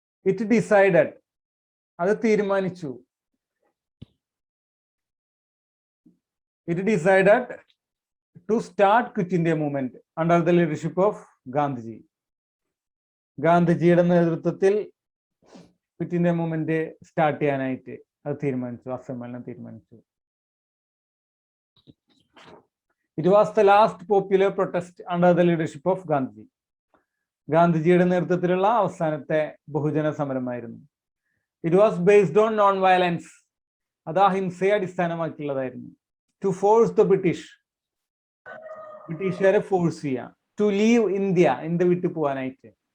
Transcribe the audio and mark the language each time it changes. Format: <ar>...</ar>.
<en>It decided,</en> <ml>അത് തീരുമാനിച്ചു.</ml> <en>It decided to start Quit India Movement under the leadership of Gandhiji.</en> <ml>ഗാന്ധിജിയുടെ നേതൃത്വത്തിൽ quit India movement start ചെയ്യാനായിട്ട് അത് തീരുമാനിച്ചു, ആ സമ്മേളനം തീരുമാനിച്ചു.</ml> <en>It was the last popular protest under the leadership of Gandhiji.</en> <ml>ഗാന്ധിജിയുടെ നേതൃത്വത്തിലുള്ള അവസാനത്തെ ബഹുജന സമരമായിരുന്നു.</ml> <en>It was based on non-violence.</en> <ml>അത് അഹിംസയെ അടിസ്ഥാനമാക്കിയുള്ളതായിരുന്നു.</ml> <en>To force the</en> <ml>ബ്രിട്ടീഷുകാരെ ഫോഴ്സ് ചെയ്യാം.</ml> <en>To leave India,</en> <ml>ഇന്ത്യ വിട്ടു പോകാനായിട്ട്.</ml>